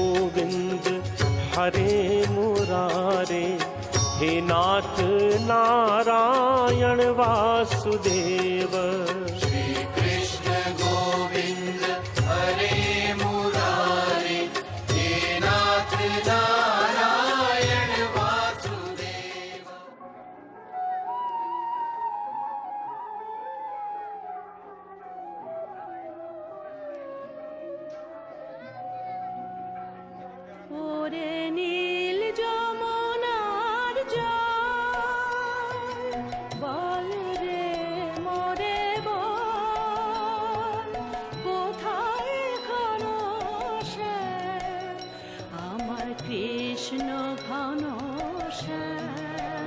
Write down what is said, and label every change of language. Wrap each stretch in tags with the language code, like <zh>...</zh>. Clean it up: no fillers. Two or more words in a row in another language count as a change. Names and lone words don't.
<sa>गोविंद हरे मुरारे, हे नाथ नारायण वासुदेव। श्री कृष्ण गोविंद हरे मुरारे, हे नाथ नारायण वासुदेव।</sa> <bn>ওরে নীল যমুনার জল, বল রে মোরে বল, কোথায় ঘনশ্যাম আমার কৃষ্ণ ঘনশ্যাম।</bn>